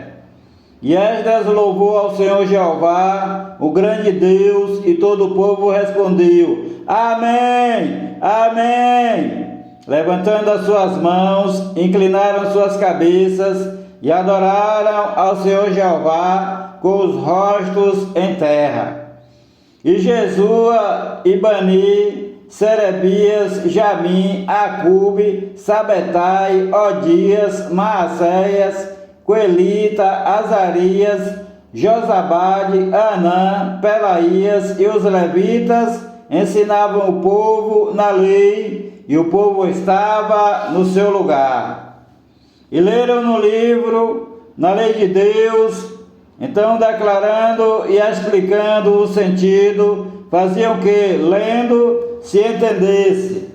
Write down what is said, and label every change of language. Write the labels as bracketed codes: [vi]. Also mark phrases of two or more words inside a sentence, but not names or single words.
[pt] E Esdras louvou ao Senhor Jeová, o grande Deus, e todo o povo respondeu: Amém, Amém. Levantando as suas mãos, inclinaram suas cabeças e adoraram ao Senhor Jeová com os rostos em terra. E Jesua, Ibani, Serebias, Jamim, Acube, Sabetai, Odias, Maacéias, Coelita, Azarias, Josabade, Anã, Pelaías e os levitas ensinavam o povo na lei, e o povo estava no seu lugar. E leram no livro, na lei de Deus, então declarando e explicando o sentido, faziam que, lendo, se entendesse.